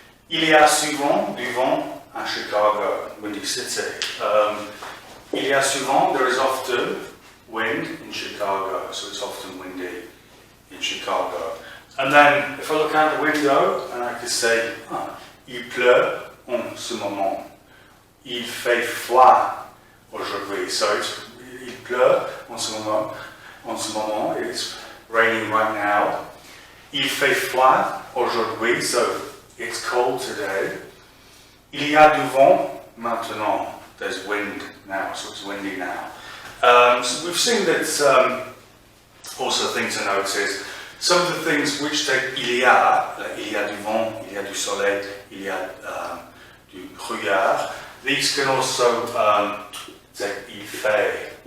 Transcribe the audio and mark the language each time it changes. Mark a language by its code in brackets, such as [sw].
[fr] Il y a souvent du vent à Chicago, [en] Windy City. [fr] Il y a souvent, [en] there is often wind in Chicago, so it's often windy in Chicago. And then, if I look out the window, and I could say, [fr] il pleut en ce moment. Il fait froid aujourd'hui. So il pleut en ce moment. En ce moment, [en] it's raining right now. [fr] Il fait froid aujourd'hui, [en] so it's cold today. [fr] Il y a du vent maintenant. [en] There's wind now, so it's windy now. So we've seen that also a thing to note is some of the things which take [fr] il y a du vent, il y a du soleil, il y a du brouillard. [en] These can also take [fr] il fait.